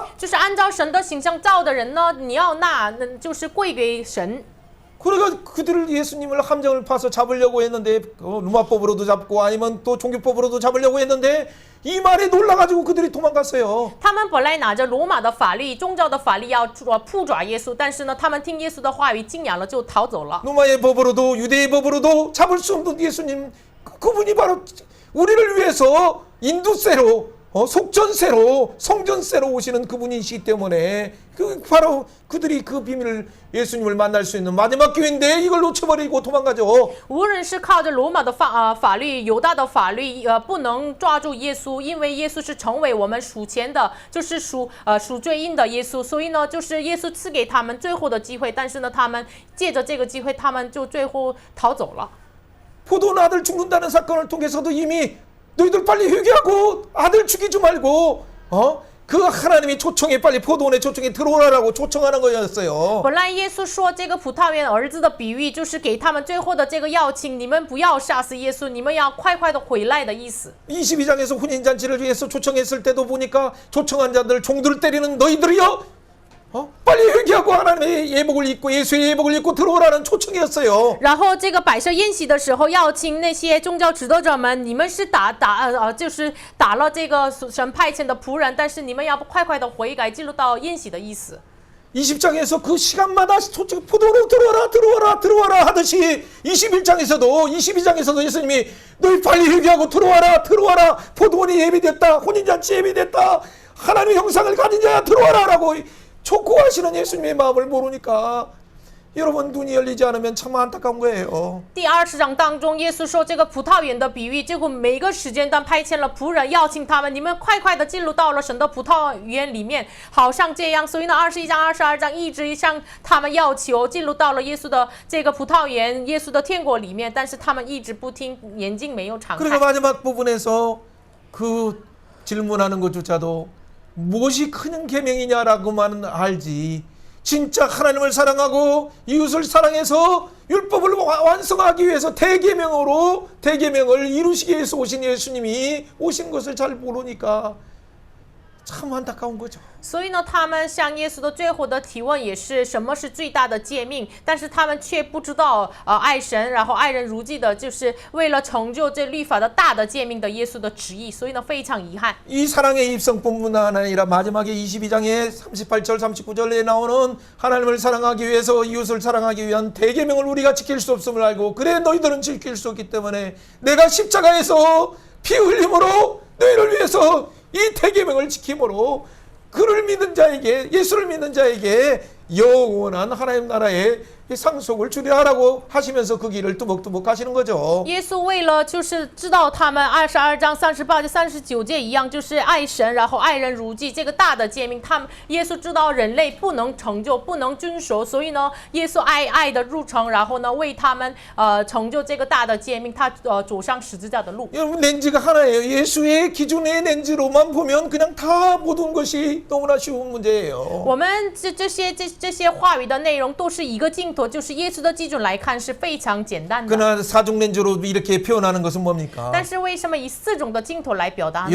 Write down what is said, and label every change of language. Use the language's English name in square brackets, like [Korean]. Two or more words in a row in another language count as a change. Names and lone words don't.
[Chinese] 就是按照神的形象造的人呢，你要纳，就是归给神。 [Korean] 그러니까 그들을 예수님을 함정을 파서 잡으려고 했는데 로마법으로도 잡고 아니면 또 종교법으로도 잡으려고 했는데 이 말에 놀라가지고 그들이 도망갔어요. [Chinese] 他们本来拿着罗马的法律、宗教的法律要扑抓耶稣，但是呢，他们听耶稣的话语敬仰了，就逃走了。 [Korean] 로마의 법으로도 유대의 법으로도 잡을 수 없는 예수님 그분이 바로 우리를 위해서 인도세로 속전세로 성전세로 오시는 그분이시기 때문에 바로 그들이 그 비밀을 예수님을 만날 수 있는 마지막 기회인데 이걸 놓쳐버리고 도망가죠. [Chinese] 无论是靠着罗马的法律、犹大的法律，不能抓住耶稣，因为耶稣是成为我们赎钱的，就是赎罪印的耶稣，所以呢，就是耶稣赐给他们最后的机会，但是呢，他们借着这个机会，他们就最后逃走了。 [Korean] 포도원 아들 죽는다는 사건을 통해서도 이미 너희들 빨리 회개하고 아들 죽이지 말고 그 하나님의 초청에 빨리 포도원의 초청에 들어오라라고 초청하는 거였어요. [Chinese] 本来耶稣说这个葡萄园儿子的比喻，就是给他们最后的这个邀请，你们不要杀死耶稣，你们要快快的回来的意思。 [Korean] 22장에서 혼인잔치를 위해서 초청했을 때도 보니까 초청한 자들 종들을 때리는 너희들이요 빨리 회개하고 하나님의 예복을 입고 예수의 예복을 입고 들어오라는 초청이었어요. [Chinese] 然后这个摆设宴席的时候，邀请那些宗教指导者们，你们是就是打了这个神派遣的仆人，但是你们要快快的悔改，进入到宴席的意思。 [Korean] 20장에서 그 시간마다 포도로 들어와라 하듯이 22장에서도 예수님이 너희 빨리 회개하고 들어와라 포도원이 예비됐다 혼인잔치 예비됐다 하나님의 형상을 가진 자야 들어와라라고 촉구하시는 예수님의 마음을 모르니까 여러분 눈이 열리지 않으면 참 안타까운 거예요. [Chinese] 第20章当中，耶稣说这个葡萄园的比喻，结果每个时间段派遣了仆人，邀请他们，你们快快的进入到了神的葡萄园里面，好像这样。所以呢，21章、22章一直向他们要求进入到了耶稣的这个葡萄园、耶稣的天国里面，但是他们一直不听，眼睛没有敞 [Korean] 그리고 [Chinese] 开。 [Korean] 마지막 부분에서 그 질문하는 것조차도 무엇이 큰 계명이냐라고만 알지 진짜 하나님을 사랑하고 이웃을 사랑해서 율법을 완성하기 위해서 대계명을 이루시기 위해서 오신 예수님이 오신 것을 잘 모르니까 참 안타까운 거죠. [Chinese] 所以呢，他们向耶稣的最后的提问也是什么是最大的诫命，但是他们却不知道爱神，然后爱人如己的，就是为了成就这律法的大的诫命的耶稣的旨意，所以呢非常遗憾。 [Korean] 이 사랑의 입성뿐만 아니라 마지막에 22장에 38절 39절에 나오는 하나님을 사랑하기 위해서 이웃을 사랑하기 위한 대계명을 우리가 지킬 수 없음을 알고 그래 너희들은 지킬 수 없기 때문에 내가 십자가에서 피 흘림으로 너희를 위해서 이 대계명을 지킴으로 그를 믿는 자에게 예수를 믿는 자에게 영원한 하나님 나라의 이 상속을 주리하라고 하시면서 그 길을 뚜벅뚜벅 가시는 거죠. [Chinese] 耶稣为了就是知道他们22章38节39节一样，就是爱神，然后爱人如己这个大的诫命，他们耶稣知道人类不能成就，不能遵守，所以呢，耶稣爱的入城，然后呢为他们成就这个大的诫命，他走上十字架的路。 [Korean] 여러분 렌즈가 하나예요. 예수의 기준의 렌즈로만 보면 그냥 다 모든 것이 너무나 쉬운 문제예요. [Chinese] 我们这些话语的内容都是一个镜头，就是耶稣的基准来看是非常简单的。 [Korean] 그러나 사중 렌즈로 이렇게 표현하는 것은 뭡니까? [Chinese] 但是为什么以4种的镜头来表达呢？